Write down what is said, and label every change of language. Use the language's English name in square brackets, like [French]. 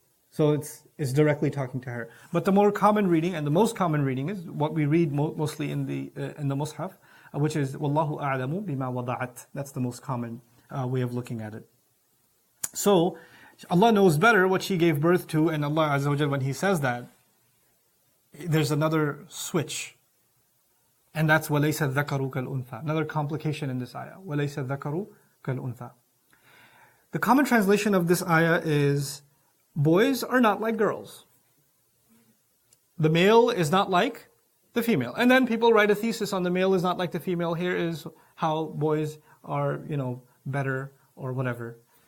[English] So it's directly talking to her. But the more common reading, and the most common reading, is what we read mostly in the Mus'haf, which is [Arabic] Wallahu a'lamu bima wada'at. [English] That's the most common way of looking at it. So Allah knows better what she gave birth to, and Allah Azza wa Jal, when He says that, there's another switch. And that's [Arabic] وَلَيْسَ الذَّكَرُ كَالْأُنْثَى. [English] Another complication in this ayah. [Arabic] وَلَيْسَ الذَّكَرُ كَالْأُنْثَى. [English] The common translation of this ayah is, boys are not like girls. The male is not like the female. And then people write a thesis on the male is not like the female. Here is how boys are, better or whatever.